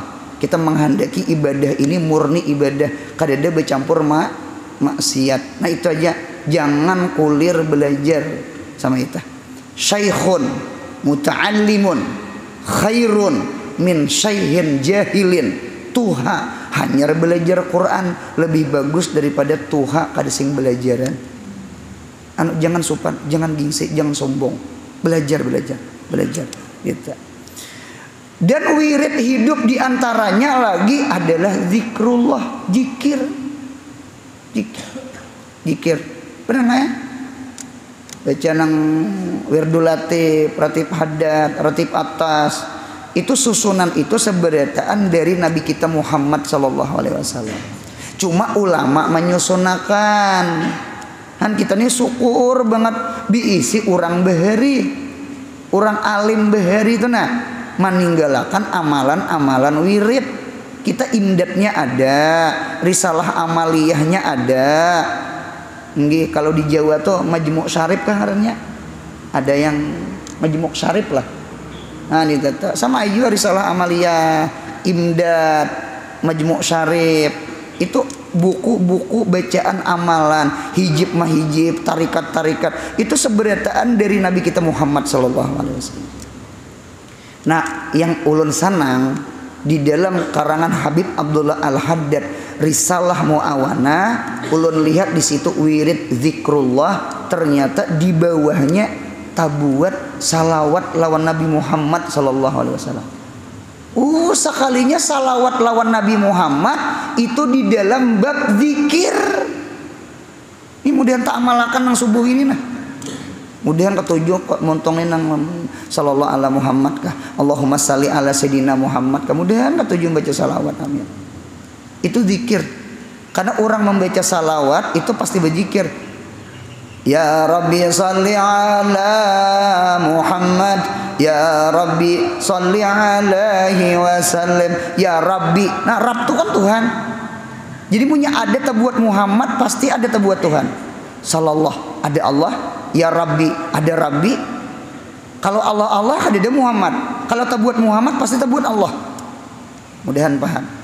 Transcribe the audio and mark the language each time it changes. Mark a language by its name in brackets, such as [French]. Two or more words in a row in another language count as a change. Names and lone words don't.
[Banjar] Kita menghendaki ibadah ini murni ibadah, kada ada bercampur maksiat. Nah itu aja. Jangan kulir belajar sama kita. [Arabic] شيخ متعلم خير من شيخ جاهل. [Banjar] Tuha hanya belajar Quran lebih bagus daripada tuha kada sing belajaran. Jangan sopan, jangan gengsi, jangan sombong. Belajar gitu. Dan wirid hidup diantaranya lagi adalah zikrullah, zikir. Pernah nggak ya? Baca nang wirdul latif, ratib hadat, ratib atas. Itu susunan itu seberataan dari Nabi kita Muhammad [Arabic] صلى الله عليه وسلم. [Banjar] Cuma ulama menyusunakan. Han kita ini syukur banget diisi orang beheri, orang alim beheri itu nah meninggalkan amalan-amalan wirid. Kita imdatnya ada, risalah amaliyahnya ada. Nggih, kalau di Jawa tuh majmuk syarif kan ngarannya. Ada yang majmuk syarif lah. Nah, ini sama aja risalah amaliyah, imdad, majmuk syarif. Itu buku-buku bacaan amalan, hijib mahijib, tarikat-tarikat. Itu seberataan dari Nabi kita Muhammad [Arabic] صلى الله عليه وسلم. [Banjar] Nah, yang ulun sanang di dalam karangan Habib Abdullah Al-Haddad Risalah Muawana, ulun lihat di situ wirid zikrullah, ternyata di bawahnya tabuat salawat lawan Nabi Muhammad [Arabic] صلى الله عليه وسلم. [Banjar] Sekalinya salawat lawan Nabi Muhammad itu di dalam bab zikir. Ini mudahan tak amalakan nang subuh ini nah. Mudahan ketujuh kok montongin nang [Arabic] صلى الله على محمد [Banjar] kah, [Arabic] اللهم صل على سيدنا محمد [Banjar] kah, mudahan ketujuh baca salawat, amin. Itu zikir. Karena orang membaca salawat itu pasti berzikir. [Arabic] يا رب صل على محمد، يا رب صل عليه وسلم، يا رب. [Banjar] Nah, Rabb itu kan Tuhan. Jadi punya ada terbuat Muhammad, pasti ada terbuat Tuhan. Sallallahu, ada Allah. [Arabic] يا ربي, [Banjar] ada Rabbi. Kalau Allah ada Muhammad. Kalau terbuat Muhammad pasti terbuat Allah. Mudahan paham.